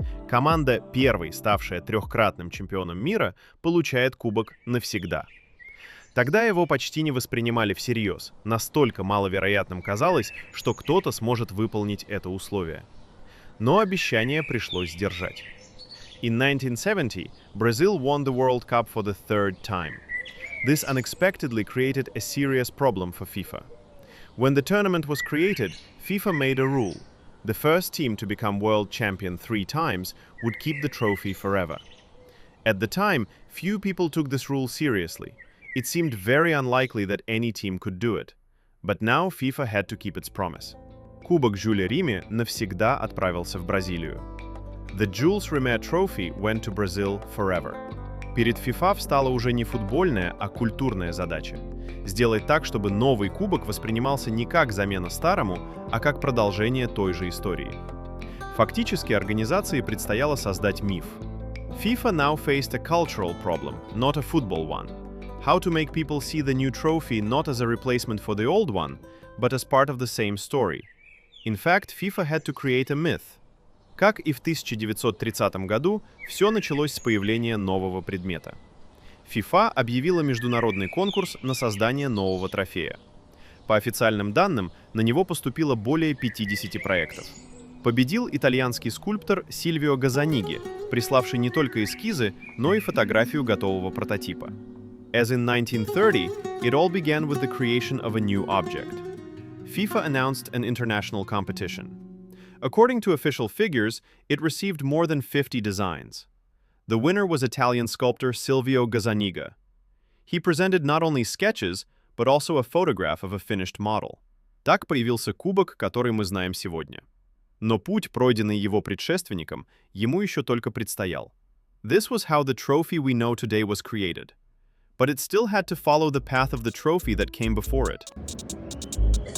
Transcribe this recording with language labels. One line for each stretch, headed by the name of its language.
Russian: Команда, первой ставшая трехкратным чемпионом мира, получает кубок навсегда. Тогда его почти не воспринимали всерьез, настолько маловероятным казалось, что кто-то сможет выполнить это условие. Но обещание пришлось сдержать.
English: In 1970, Brazil won the World Cup for the third time. This unexpectedly created a serious problem for FIFA. When the tournament was created, FIFA made a rule. The first team to become world champion 3 times would keep the trophy forever. At the time, few people took this rule seriously. It seemed very unlikely that any team could do it. But now FIFA had to keep its promise.
Russian: Кубок Жюля Риме навсегда отправился в Бразилию.
English: The Jules Rimet Trophy went to Brazil forever.
Russian: Перед FIFA встала уже не футбольная, а культурная задача – сделать так, чтобы новый кубок воспринимался не как замена старому, а как продолжение той же истории. Фактически организации предстояло создать миф.
English: FIFA now faced a cultural problem, not a football one. How to make people see the new trophy not as a replacement for the old one, but as part of the same story. In fact, FIFA had to create a myth.
Russian: Как и в 1930 году, все началось с появления нового предмета. FIFA объявила международный конкурс на создание нового трофея. По официальным данным, на него поступило более 50 проектов. Победил итальянский скульптор Сильвио Газаниги, приславший не только эскизы, но и фотографию готового прототипа.
English: As in 1930, it all began with the creation of a new object. FIFA announced an international competition. According to official figures, it received more than 50 designs. The winner was Italian sculptor Silvio Gazzaniga. He presented not only sketches, but also a photograph of a finished model.
Russian: Так появился кубок, который мы знаем сегодня. Но путь, пройденный его предшественником, ему еще только предстоял.
English: This was how the trophy we know today was created. But it still had to follow the path of the trophy that came before it.